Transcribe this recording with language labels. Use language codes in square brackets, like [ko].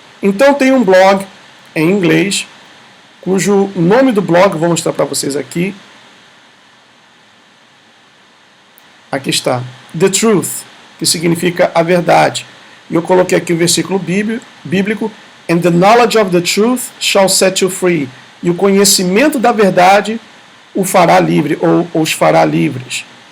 [pt] Então tem um blog em inglês, cujo nome do blog, vou mostrar para vocês aqui. Aqui está. The Truth, que significa a verdade. E eu coloquei aqui o versículo bíblico. [en] And the knowledge of the truth shall set you free. [pt] E o conhecimento da verdade o fará livre, ou os fará livres.